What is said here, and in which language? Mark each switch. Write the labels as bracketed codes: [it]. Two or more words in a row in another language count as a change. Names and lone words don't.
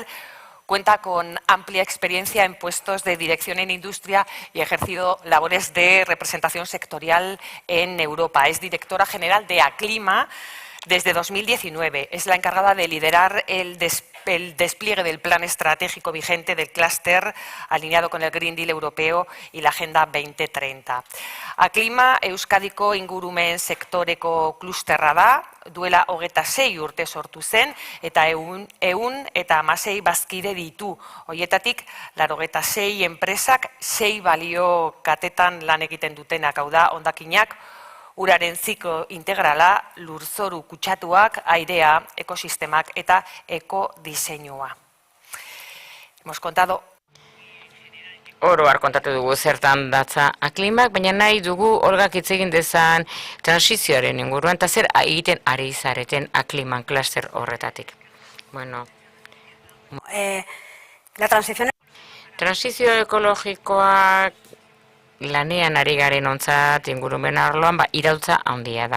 [es] Cuenta con amplia experiencia en puestos de dirección en industria y ha ejercido labores de representación sectorial en Europa. Es directora general de Aclima desde 2019. Es la encargada de liderar el despliegue del plan estratégico vigente del clúster alineado con el Green Deal europeo y la Agenda 2030. [eu] Aclima Euskadiko ingurumen sektoreko klusterra da, duela 26 urte sortu zen, eta 116 bazkide ditu. Horietatik, 86 enpresak 6 balio katetan lan egiten dutenak, hau da, hondakinak, uraren ziklo integrala, lurzoru kutsatuak, airea, ekosistemak eta ekodiseinua. [es] Hemos contado [eu] Oroar kontatu dugu zertan datza Aklimak, baina nahi dugu Olgak hitz egin dezan transizioaren inguruan, eta zer egiten ari zareten Akliman kluster horretatik. [es] Bueno, La transición [eu] transizio ekologikoak lanean ari garen ontzat ingurumen arloan, iraultza handia da.